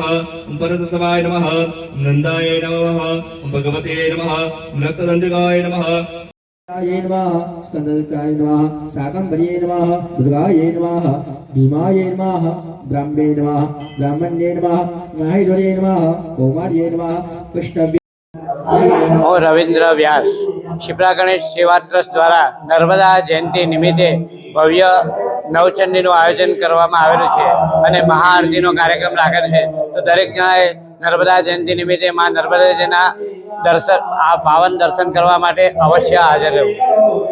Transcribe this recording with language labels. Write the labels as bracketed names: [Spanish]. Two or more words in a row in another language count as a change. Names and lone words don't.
[Sanskrit] ओम परतत्वाय नमः। नंदाय नमः। ओम भगवते नमः। ओम रक्तदंडिकाय नमः। नमः। स्कंदकाय नमः। शाकंभर्ये नमः। दुर्गाय नमः। भीमाय नमः। ब्रह्मे नमः। ब्राह्मण्ये नमः। माहेश्वर्ये नमः। कौमार्ये नमः। वैष्णव्ये [Gujarati] હું રવિન્દ્ર વ્યાસ શિપ્રા ગણેશ સેવા ટ્રસ્ટ દ્વારા નર્મદા જયંતિ નિમિત્તે ભવ્ય નવચંડીનું આયોજન કરવામાં આવેલું છે અને મહાઆરતીનો કાર્યક્રમ રાખેલ છે। તો દરેક જણાએ નર્મદા જયંતિ નિમિત્તે મા નર્મદાજીના દર્શન પાવન દર્શન કરવા માટે અવશ્ય હાજર રહેવું।